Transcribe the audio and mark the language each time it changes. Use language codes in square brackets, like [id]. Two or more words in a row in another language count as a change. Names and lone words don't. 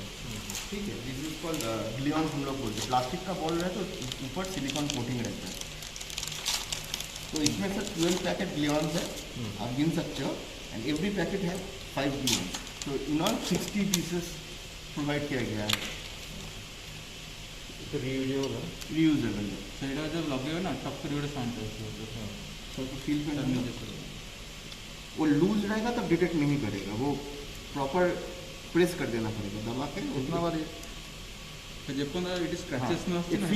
[hi] ठीक है, [en] this is called [hi] ग्लियॉन्स हम लोग बोलते हैं. प्लास्टिक का बॉल रहे तो ऊपर [en] silicon coating [hi] रहता है. तो इसमें सर 12 पैकेट ग्लियॉन्स है, आप गिन सकते हो. [en] and every packet [hi] है 5 ग्लियॉन्स. तो [en] in all 60 pieces provide [hi] किया गया है. रियूजेबल है. [or] ସେଇଟା ଯୋଉ ଲଗେଇବ ନା ଟକ୍ କରି ଗୋଟେ ସାଉଣ୍ଡ ଆସିବ. [hi] सबको फील करना है. वो लूज रहेगा तब डिटेक्ट नहीं करेगा, वो [en] proper press [hi] कर देना पड़ेगा दबा के उतना बार. [or] ଯେପର୍ଯ୍ୟନ୍ତ ଏଠି ସ୍କ୍ରାଚେସ୍ ନ ଆସୁଛି ନା